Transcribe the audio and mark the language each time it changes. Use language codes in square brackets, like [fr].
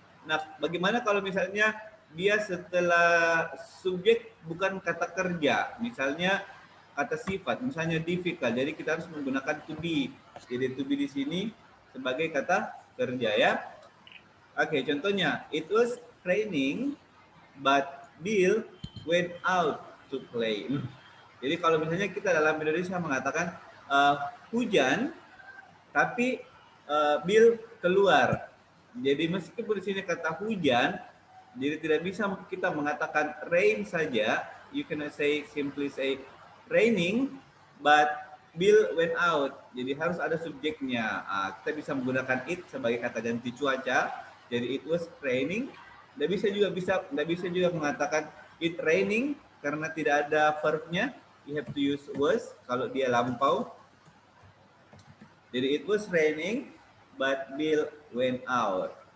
[id] Nah, bagaimana kalau misalnya dia setelah subjek bukan kata kerja, misalnya kata sifat, misalnya difficult, jadi kita harus menggunakan to be. Jadi to be di sini sebagai kata kerja ya. Oke, contohnya, [en] it was raining, but Bill went out to play. [id] Jadi kalau misalnya kita dalam Indonesia mengatakan hujan, tapi Bill keluar. Jadi meskipun di sini kata hujan, jadi tidak bisa kita mengatakan rain saja. [en] You cannot simply say raining, but Bill went out. [id] Jadi harus ada subjeknya. Kita bisa menggunakan it sebagai kata ganti cuaca. Jadi [en] it was raining. [id] Tidak bisa juga mengatakan [en] it raining [id] karena tidak ada verbnya. [en] You have to use was [id] kalau dia lampau. Jadi [en] it was raining, but Bill went out.